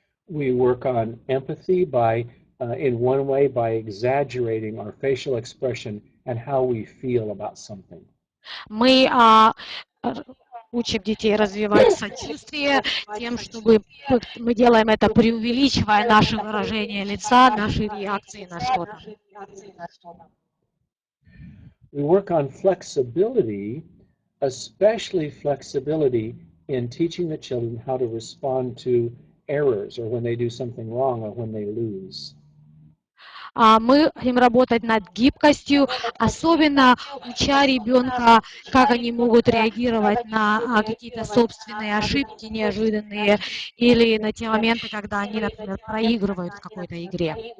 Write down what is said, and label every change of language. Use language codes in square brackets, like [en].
[en] We work on empathy by, in one way, by exaggerating our facial expression and how we feel about something. [ru] Мы учим детей развивать сочувствие тем, чтобы мы делаем это, преувеличивая наши выражения лица, наши реакции на что-то. [en] We work on flexibility, especially flexibility in teaching the children how to respond to errors or when they do something wrong or when they lose. [ru] Мы хотим работать над гибкостью, особенно уча ребенка, как они могут реагировать на какие-то собственные ошибки неожиданные или на те моменты, когда они, например, проигрывают в какой-то игре.